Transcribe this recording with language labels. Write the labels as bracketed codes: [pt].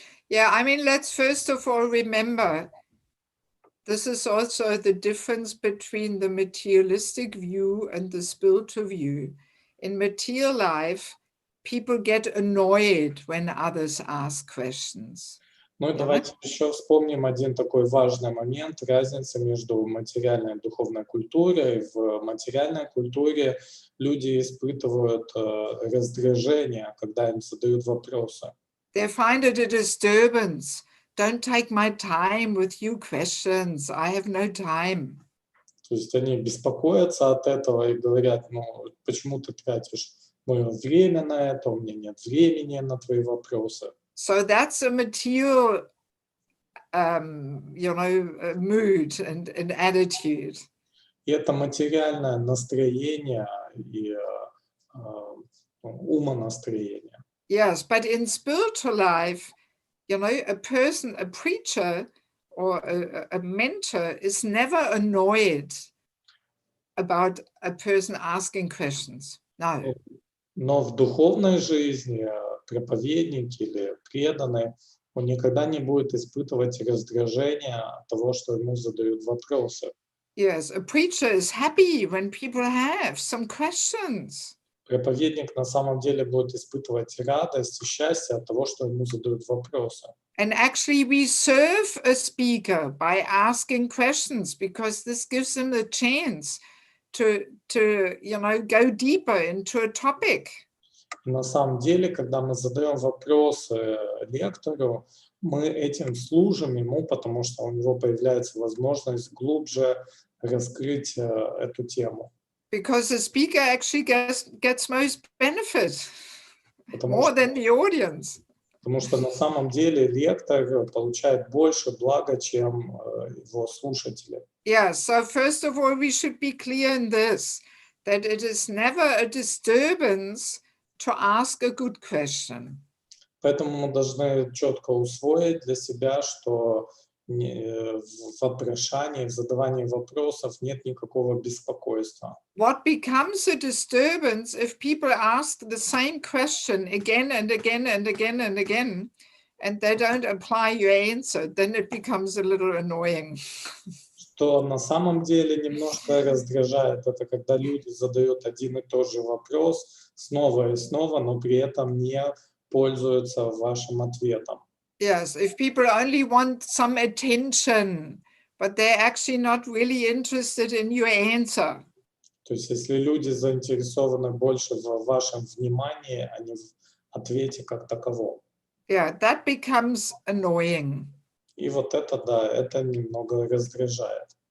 [en] Yeah, I mean, let's first of all remember this is also the difference between the materialistic view and the spiritual view. In material life, people get annoyed when others ask questions. [ru] Ну и давайте еще вспомним один такой важный момент, разница между материальной и духовной культурой. В материальной культуре люди испытывают раздражение, когда им задают вопросы. [en] They find it a disturbance. Don't take my time with you questions. I have no time. [ru] То есть они беспокоятся от этого и говорят, ну, почему ты тратишь мое время на это, у меня нет времени на твои вопросы. [en] So that's a material, you know, mood and attitude. [ru] И это материальное настроение и умонастроение. [en] Yes, but in spiritual life, you know, a person, a preacher or a mentor is never annoyed about a person asking questions. No. [ru] Но в духовной жизни проповедник или преданный, он никогда не будет испытывать раздражение от того, что ему задают вопросы. [en] Yes, a preacher is happy when people have some questions. [ru] Проповедник на самом деле будет испытывать радость и счастье от того, что ему задают вопросы. [en] And actually, we serve a speaker by asking questions because this gives them the chance to go deeper into a topic. [ru] На самом деле, когда мы задаем вопросы лектору, мы этим служим ему, потому что у него появляется возможность глубже раскрыть эту тему. [en] Because the speaker actually gets most benefit, [ru] Потому [en] more than the audience. [ru] Потому что на самом деле лектор получает больше блага, чем его слушатели. [en] Yeah, so first of all, we should be clear in this, that it is never a disturbance to ask a good question. [ru] Поэтому мы должны четко усвоить для себя, что в вопрошании, в задавании вопросов нет никакого беспокойства. [en] What becomes a disturbance if people ask the same question again and again and again and again, and they don't apply your answer, then it becomes a little annoying. [ru] Что на самом деле немножко раздражает, это когда люди задают один и тот же вопрос снова и снова, но при этом не пользуются вашим ответом. [en] Yes, if people only want some attention, but they're actually not really interested in your answer. [ru] То есть если люди заинтересованы больше в вашем внимании, а не в ответе как таковом. [en] Yeah, that becomes annoying. [ru] И вот это, да, это немного раздражает.